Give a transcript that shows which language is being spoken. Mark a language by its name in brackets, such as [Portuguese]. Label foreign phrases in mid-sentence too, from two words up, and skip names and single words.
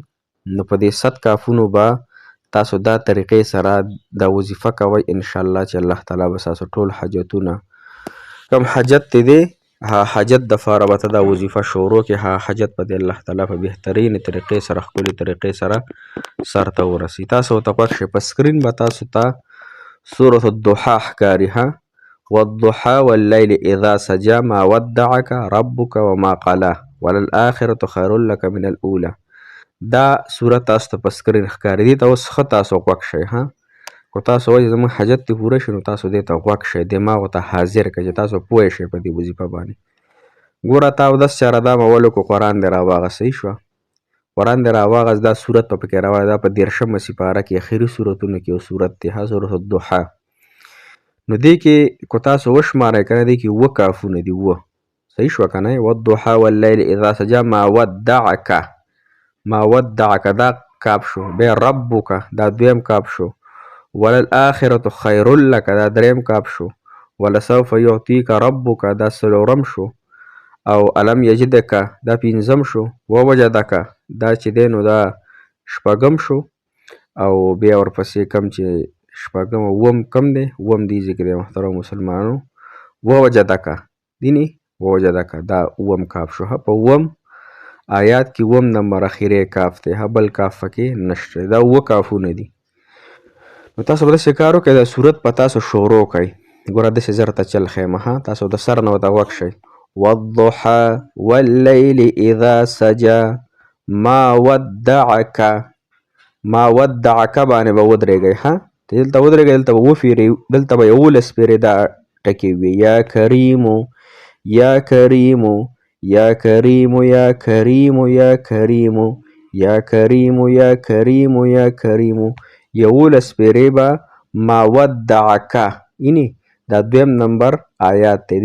[Pashto] نو په دې 100 کافونو به تاسو دا طریقې سره دا وظیفه کوئ انشاءالله چې الله تعالی به ستاسو ټول حاجتونه کوم حاجت تی دی هغه حاجت دپاره به ته دا وظیفه شروع کړې، هغه حاجت به دې الله تعالی په بهترینې طریقې سره ښکلې طریقې سره سرته ورسي. تاسو ورته خوښ شئ. په سکرین به تاسو ته سورة الضحا ښکاري ها. [Arabic] والضحى والليل إذا سجى ما ودعك ربك وما قلى وللآخرة خير لك من الأولى. [Pashto] دا صورت تاسو ته په سکرین ښکاري. دې ته اوس ښه تاسو غوږ شئ ها. که تاسو وایئ زموږ حاجت دې پوره شي نو تاسو دې ته غوږ شئ، دماغ ورته حاضر کړئ چې تاسو پوه شئ په دې وظیفه باندې. ګوره تا اودس چاره دا مول وکړو، قرآن دې راواغست، صحیح شوه. قرآن دې راواغست، دا صورت به پکې راوړی، دا په 13مه سپاره کې اخري صورتونو کې یو صورت دی ها، سورة الضحا. نو دې کې که تاسو وشمارئ که نه دې کې 2 کافونه دي، 2 صحیح شوه که نه. [Arabic] والضحى واللیل اذا سجى ما ودعك [Pashto] دا کاف شو. بیا ربک دا 2م کاف شو. [Arabic] وللآخرة خیر لک [Pashto] دا 3م کاف شو. [Arabic] ولسوف یعطیک ربک [Pashto] دا 4م شو. او [Arabic] الم یجدک [Pashto] دا 5م شو. ووجدک دا چې دی نو دا 6م شو. او بیا ورپسې کم چې 6م او 7م کم دی، 7م دې ځای کې دی محترم مسلمانانو. [Arabic] ووجدک دیني ووجدک [Pashto] دا 7م کاف شو. په 7م آیات کې 7م نمبر اخیری کاف دی، بل کاف پکې نشته. دا 2 کافونه دي. نو تاسو به داسې کار وکړئ، دا صورت په تاسو شروع کړئ. ګوره داسې زه راته چل ښیم ها. تاسو د سر نه ورته غوږ شئ. [Arabic] والضحى واللیل اذا سجى ما ودعك [Pashto] باندې به ودرېږئ ها. دلته ودرېږئ، دلته به وفیرئ، دلته به 11 پیرې دا ټکي وي. [Arabic] یا کریمو یا کریمو یا کریمو یا کریمو یا کریمو یا کریمو یا کریمو یا کریمو [Pashto] 11 پیرې به [Arabic] ما ودعک [Pashto] اینی دا دویم نمبر آیات دی.